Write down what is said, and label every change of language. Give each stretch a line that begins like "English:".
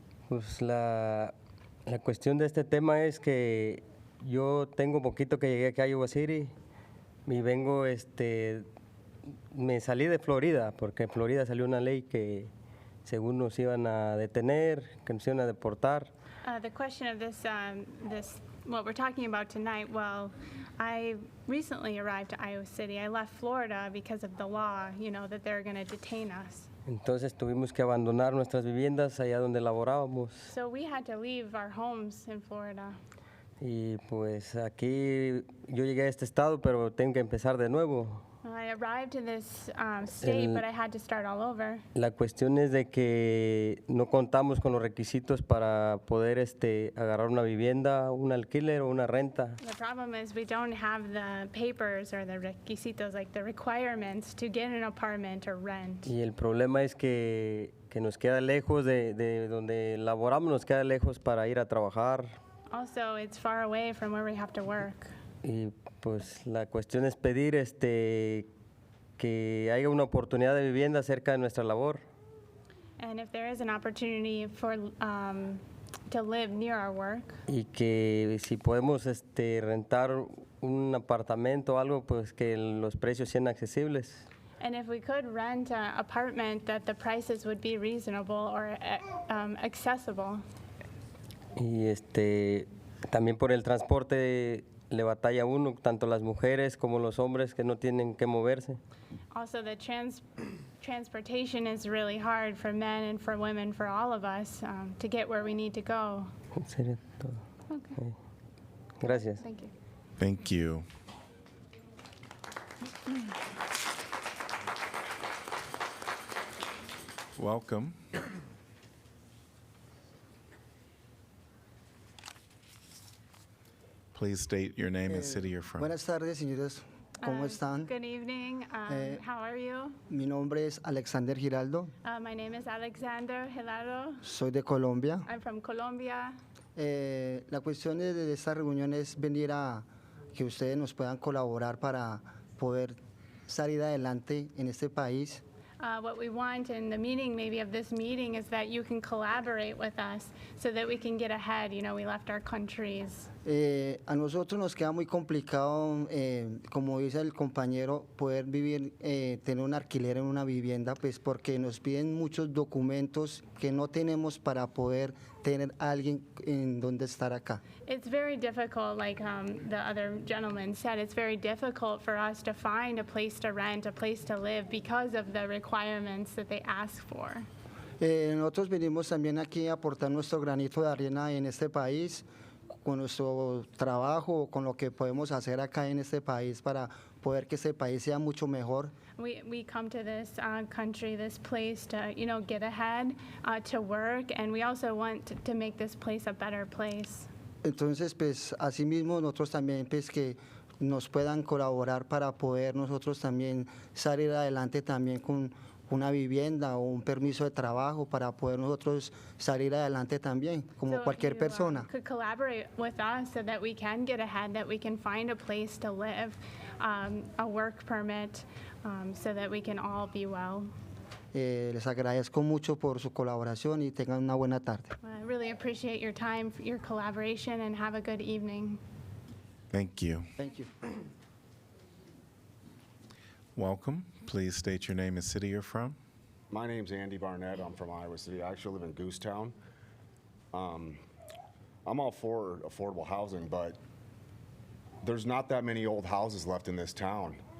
Spanish: Pues la cuestión de este tema es que yo tengo poquito que llegué aquí a Iowa City y vengo, me salí de Florida porque en Florida salió una ley que según nos iban a detener, que nos iban a deportar.
English: The question of this, what we're talking about tonight, well, I recently arrived to Iowa City. I left Florida because of the law, that they're going to detain us.
Spanish: Entonces tuvimos que abandonar nuestras viviendas allá donde laborábamos.
English: So we had to leave our homes in Florida.
Spanish: Y pues aquí yo llegué a este estado, pero tengo que empezar de nuevo.
English: I arrived in this state, but I had to start all over.
Spanish: La cuestión es de que no contamos con los requisitos para poder agarrar una vivienda, un alquiler o una renta.
English: The problem is we don't have the papers or the requisitos, like the requirements to get an apartment or rent.
Spanish: Y el problema es que nos queda lejos de donde laboramos, nos queda lejos para ir a trabajar.
English: Also, it's far away from where we have to work.
Spanish: Y pues la cuestión es pedir que haya una oportunidad de vivienda cerca de nuestra labor.
English: And if there is an opportunity for to live near our work,
Spanish: Y que si podemos rentar un apartamento o algo, pues que los precios sean accesibles.
English: and if we could rent an apartment, that the prices would be reasonable or accessible.
Spanish: Y también por el transporte le batalla uno, tanto las mujeres como los hombres que no tienen que moverse.
English: Also, the transportation is really hard for men and for women, for all of us, to get where we need to go.
Spanish: Sería todo.
English: Okay.
Spanish: Gracias.
English: Thank you. Thank you. Welcome. Please state your name and city you're from.
Spanish: Buenas tardes, señores. ¿Cómo están?
English: Good evening. How are you?
Spanish: Mi nombre es Alexander Giraldo.
English: My name is Alexander Hilaro.
Spanish: Soy de Colombia.
English: I'm from Colombia.
Spanish: La cuestión de esta reunión es venir a que ustedes nos puedan colaborar para poder salir adelante en este país.
English: What we want in the meeting, maybe of this meeting, is that you can collaborate with us so that we can get ahead. We left our countries.
Spanish: A nosotros nos queda muy complicado, como dice el compañero, poder vivir, tener un alquiler en una vivienda, pues porque nos piden muchos documentos que no tenemos para poder tener a alguien en donde estar acá.
English: It's very difficult, like the other gentleman said, it's very difficult for us to find a place to rent, a place to live, because of the requirements that they ask for.
Spanish: Nosotros venimos también aquí a aportar nuestro granito de arena en este país, con nuestro trabajo, con lo que podemos hacer acá en este país para poder que este país sea mucho mejor.
English: We come to this country, this place to, get ahead, to work, and we also want to make this place a better place.
Spanish: Entonces, pues, asimismo, nosotros también, pues, que nos puedan colaborar para poder nosotros también salir adelante también con una vivienda o un permiso de trabajo para poder nosotros salir adelante también, como
English: So
Spanish: cualquier
English: you,
Spanish: persona.
English: could collaborate with us so that we can get ahead, that we can find a place to live, a work permit, so that we can all be well. Les agradezco mucho por su colaboración y tengan una buena tarde. I really appreciate your time, your collaboration, and have a good evening. Thank you. Thank you. Welcome. Please state your name and city you're from. My name's Andy Barnett. I'm from Iowa City. I actually live in Goosetown. I'm all for affordable housing, but there's not that many old houses left in this town.